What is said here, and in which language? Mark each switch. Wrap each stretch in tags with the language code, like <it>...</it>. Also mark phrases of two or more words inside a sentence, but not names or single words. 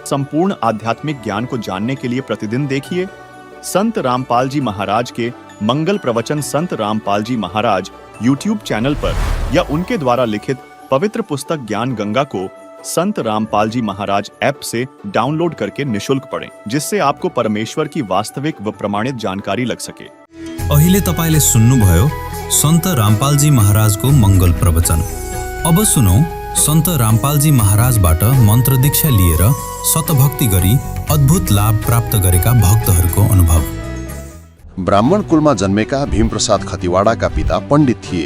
<hi>संपूर्ण आध्यात्मिक ज्ञान को जानने के लिए प्रतिदिन देखिए संत रामपाल जी महाराज के मंगल प्रवचन संत रामपाल जी महाराज YouTube चैनल पर, या उनके द्वारा लिखित पवित्र पुस्तक ज्ञान गंगा को संत रामपाल जी महाराज ऐप से डाउनलोड करके निशुल्क पढ़ें, जिससे आपको परमेश्वर की वास्तविक व प्रमाणित जानकारी लग सके।</hi> <ne>अहिले तपाईले सुन्नुभयो सन्त रामपालजी महाराजको मंगल प्रवचन। अब सुनौ सन्त रामपालजी महाराजबाट मन्त्र दीक्षा लिएर शतभक्ति गरी अद्भुत लाभ प्राप्त गरेका भक्तहरूको अनुभव। ब्राह्मण कुलमा जन्मेका भीमप्रसाद खतिवाडाका पिता पण्डित थिए।</ne>